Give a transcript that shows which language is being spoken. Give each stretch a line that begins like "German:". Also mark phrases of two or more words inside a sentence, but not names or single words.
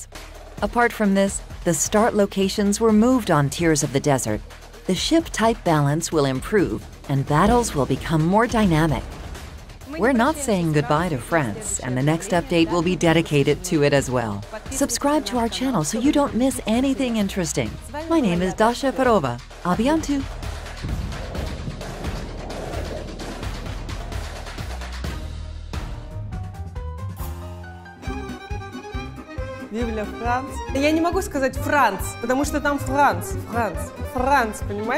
English: Apart from this, the start locations were moved on Tears of the Desert. The ship type balance will improve and battles will become more dynamic. We're not saying goodbye to France, and the next update will be dedicated to it as well. Subscribe to our channel so you don't miss anything interesting. My name is Dasha Perova.
French: À bientôt! Vive la France.
Russian: Я не могу сказать Франц, потому что там Франц, понимаешь?